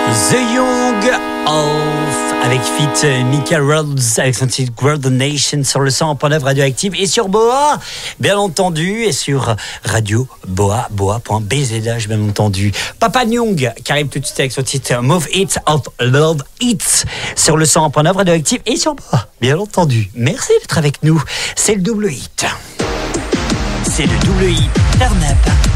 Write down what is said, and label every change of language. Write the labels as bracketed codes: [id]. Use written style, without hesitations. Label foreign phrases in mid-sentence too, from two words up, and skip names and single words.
[fr] The Young Off avec feat Mika Rhodes avec son titre World Nation sur le 100.9 Radioactive et sur Boa bien entendu et sur Radio Boa boa.bzh bien entendu. Papa Nyong qui arrive tout de suite avec son titre Move It of Love It sur le 100.9 Radioactive et sur Boa bien entendu. Merci d'être avec nous. C'est le double hit. C'est le double hit Turn Up.